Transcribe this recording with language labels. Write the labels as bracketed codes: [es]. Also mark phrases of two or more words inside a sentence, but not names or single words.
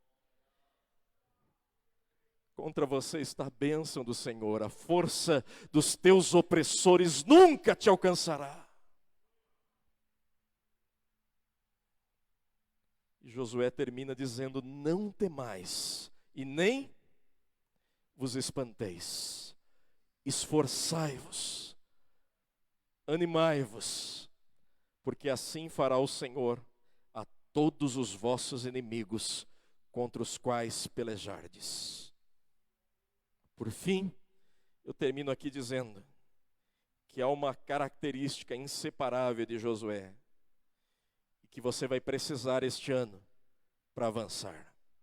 [pt] Contra você está a bênção do Senhor, a força dos teus opressores nunca te alcançará. E Josué termina dizendo: não temais e nem vos espanteis, esforçai-vos, animai-vos, porque assim fará o Senhor a todos os vossos inimigos contra os quais pelejardes. Por fim, eu termino aqui dizendo que há uma característica inseparável de Josué, que você vai precisar este ano para avançar.